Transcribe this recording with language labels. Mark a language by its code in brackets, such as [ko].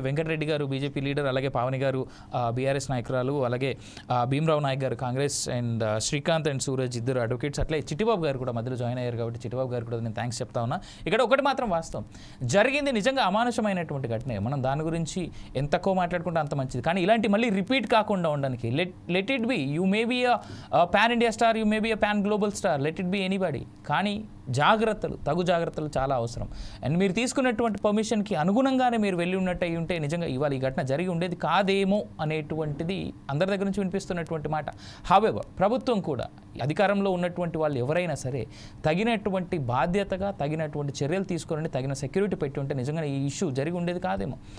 [te] వెంకటరెడ్డి గారు BJP leader, అలాగే పావని గారు బీఆర్ఎస్ నాయకురాలు, అలాగే భీమరావు నాయక్ గారు కాంగ్రెస్, అండ్ శ్రీకాంత్ అండ్ సూరజ్ ఇద్దరు అడ్వకేట్స్. అట్లే చిట్టిబాబు గారు కూడా మధ్యలో జాయిన్ అయ్యారు కాబట్టి చిట్టిబాబు గారు కూడా నేను థ్యాంక్స్ చెప్తా ఉన్నా. ఇక్కడ ఒకటి మాత్రం వాస్తవం, జరిగింది నిజంగా అమానుషమైనటువంటి ఘటనే. మనం దాని గురించి ఎంత తక్కువ మాట్లాడుకుంటే అంత మంచిది. కానీ ఇలాంటి మళ్ళీ రిపీట్ కాకుండా ఉండడానికి [en] Let it be, you may be pan India star, you may be a pan global star, let it be anybody. [te] కానీ జాగ్రత్తలు, తగు జాగ్రత్తలు చాలా అవసరం. అండ్ మీరు తీసుకున్నటువంటి పర్మిషన్కి అనుగుణంగానే మీరు వెళ్ళి ఉన్నట్టు అయి ఉంటే నిజంగా ఇవాళ ఈ ఘటన జరిగి ఉండేది కాదేమో అనేటువంటిది అందరి దగ్గర నుంచి వినిపిస్తున్నటువంటి మాట. హౌవెవర్ ప్రభుత్వం కూడా, అధికారంలో ఉన్నటువంటి వాళ్ళు ఎవరైనా సరే తగినటువంటి బాధ్యతగా తగినటువంటి చర్యలు తీసుకుని తగిన సెక్యూరిటీ పెట్టి ఉంటే నిజంగా ఈ ఇష్యూ జరిగి ఉండేది కాదేమో.